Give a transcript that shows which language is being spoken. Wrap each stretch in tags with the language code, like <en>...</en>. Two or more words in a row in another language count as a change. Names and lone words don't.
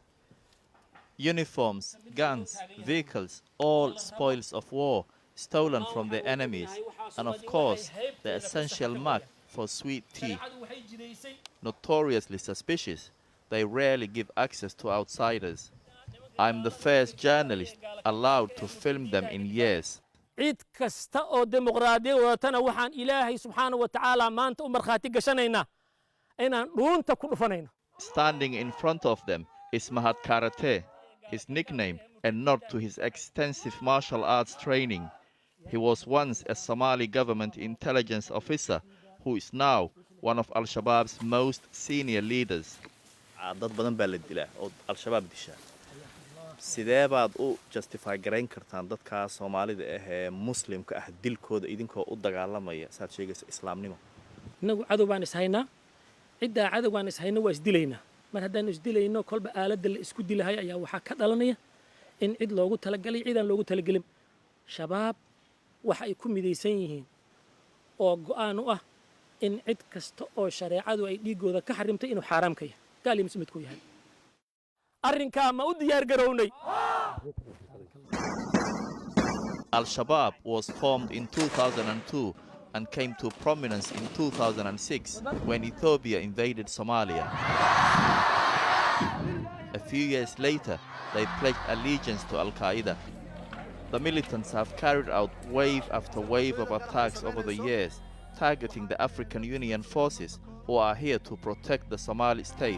<en>Uniforms, guns, vehicles, all spoils of war, stolen from their enemies, and of course, the essential mark for sweet tea. Notoriously suspicious, they rarely give access to outsiders. I'm the first journalist allowed to film them in years.</en> <so>cid kasta oo dimuqraadiya wadatana waxaan Ilaahay</so> <ar>سبحانه وتعالى</ar> <so>maanta u markhaati gashanaynaa inaan dhuunta ku dhufanayno.</so> <en>Standing in front of them is Mahat Karate, his nickname, a nod to his extensive martial arts training. He was once a Somali government intelligence officer who is now one of Al-Shabaab's most senior leaders.</en> <so>dad badan baa la dilaa oo Al-Shabaab disha sidee baad u justify gareyn kartaan dadka Soomaalida ah ee muslimka ah dilkooda idinkoo u dagaalamaya saad sheegaysa islaamnimo inagu cadow baan is haynaa cidda cadow baan is haynaa waa is dilaynaa mar haddaan is dilayno kolba aaladda la isku dilahay ayaa waxa ka dhalanaya in cid loogu talagalay ciidan loogu talagalin shabaab waxa ay ku midaysan yihiin oo go'aan u ah in cid kasta oo shareecadu ay dhigooda ka xarimtay inuu xaraam ka yahay gaal iyo mid ku yahay arrinka ma u diyaar garownay.</so> <en>Al-Shabaab was formed in 2002 and came to prominence in 2006 when Ethiopia invaded Somalia. A few years later, they pledged allegiance to Al-Qaeda. The militants have carried out wave after wave of attacks over the years, targeting the African Union forces who are here to protect the Somali state.</en>